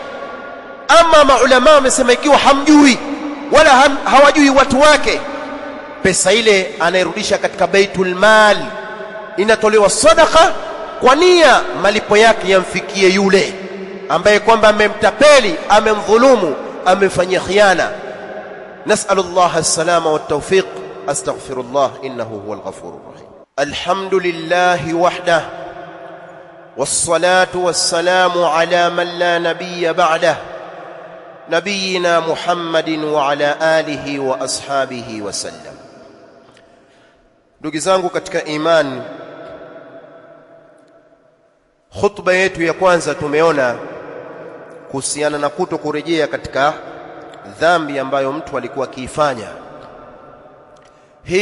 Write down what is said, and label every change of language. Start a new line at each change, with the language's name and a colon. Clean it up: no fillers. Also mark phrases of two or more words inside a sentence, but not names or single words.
Swahili: Ama maulama wamesema ikiwa hamjui wala hawajui watu wake, pesa ile anairudisha katika
Arabic: بيت المال,
Swahili: inatolewa sadaqa kwa nia malipo yake yamfikie yule ambaye kwamba amemtapeli, amemdhulumu, amemfanyia khiana.
Arabic: نسأل الله السلامة والتوفيق. أستغفر الله إنه هو الغفور الرحيم. الحمد لله وحده والصلاة والسلام على من لا نبي بعده نبينا محمد وعلى آله وأصحابه وسلم.
Swahili: Ndugu zangu katika imani, khutba yetu ya kwanza tumeona kuhusiana na kuto kurejea katika dhambi ambayo mtu alikuwa akiifanya.